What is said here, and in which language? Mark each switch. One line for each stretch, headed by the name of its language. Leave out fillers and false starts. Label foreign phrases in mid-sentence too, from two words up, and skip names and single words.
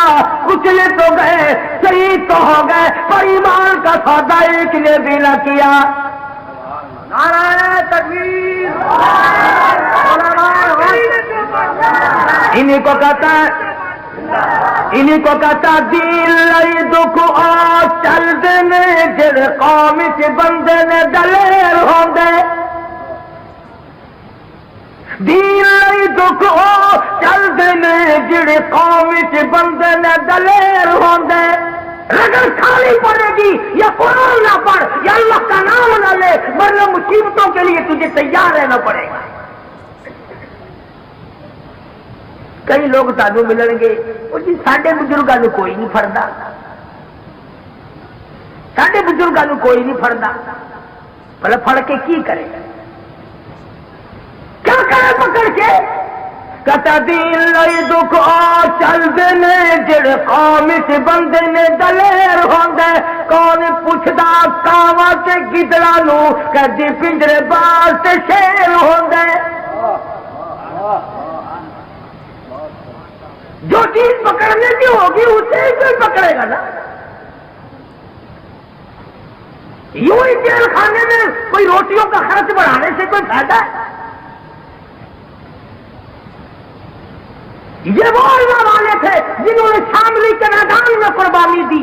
Urdu: کچلے تو گئے، شہید تو ہو گئے، پر ایمان کا سودا ایک نے بھی نہ کیا. نعرہ تکبیر. انہیں کو کہتا
Punjabi: ہے، انہیں کو کہتا دین لئی دکھ آ چل دینے جڑ قوم چ بندے نے دلیر ہوندے. دین لئی دکھ آ چل دینے جڑ قوم چ بندے نے دلیر ہوندے.
Urdu: رگڑ کھانی پڑے گی یا قرآن نہ پڑھ یا اللہ کا نام نہ لے، ورنہ مصیبتوں کے لیے تجھے تیار رہنا پڑے گا.
Punjabi: کئی لوگ سانو ملن گے وہ جی ساڈے بزرگاں نوں کوئی نہیں پھڑدا، ساڈے بزرگاں نوں کوئی نہیں پھڑدا. بھلا پھڑ کے کی کرے،
Urdu: کیا کرے پکڑ کے؟
Punjabi: کتا دین لئی دکھ آ چل دینے جڑ قوم چ بندے نے دلیر ہوندے. کون پوچھدا کاواں تے گدڑاں نوں کدی پنجرے باز تے شیر ہوندے.
Urdu: جو چیز پکڑنے کی ہوگی اسے ہی کوئی پکڑے گا نا. یوں ہی جیل خانے میں کوئی روٹیوں کا خرچ بڑھانے سے کوئی فائدہ ہے؟ یہ وہ اللہ والے تھے جنہوں نے شاملی کے میدان میں قربانی دی.